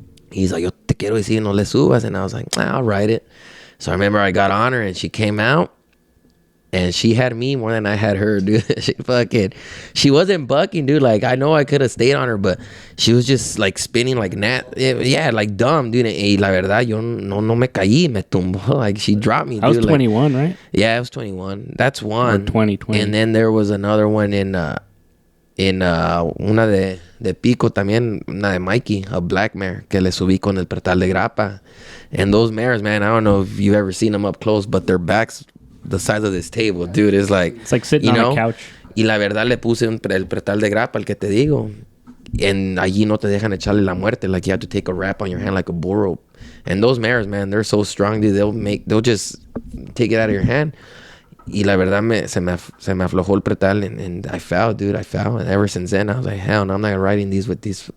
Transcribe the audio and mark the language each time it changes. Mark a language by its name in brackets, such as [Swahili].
[English] He's like, [Spanish] yo te quiero decir, no le subas. [English] And I was like, I'll ride it. So I remember I got on her and she came out. And she had me more than I had her, dude. She wasn't bucking, dude. Like, I know I could have stayed on her, but she was just like spinning like like dumb, dude. [Spanish] Y la verdad, yo no me caí, me tumbó. [English] Like, she dropped me, dude. I was 21, like, right? Yeah, I was 21. That's one. Or 20. And then there was another one in [Spanish] una de Pico también, una de Mikey, [English] a black mare, [Spanish] que le subí con el pretal de grapa. [English] And those mares, man, I don't know if you've ever seen them up close, but their backs the size of this table, dude. It's like sitting on a couch. [Spanish] Y la verdad le puse el pretal de grapa, el que te digo. And allí no te dejan echarle la muerte. [English] Like, you have to take a wrap on your hand like a bull rope. And those mares, man, they're so strong, dude. They'll just take it out of your hand. [Spanish] Y la verdad se me aflojó el pretal, [English] and I fell, dude. And ever since then, I was like, hell no, I'm not riding these with these.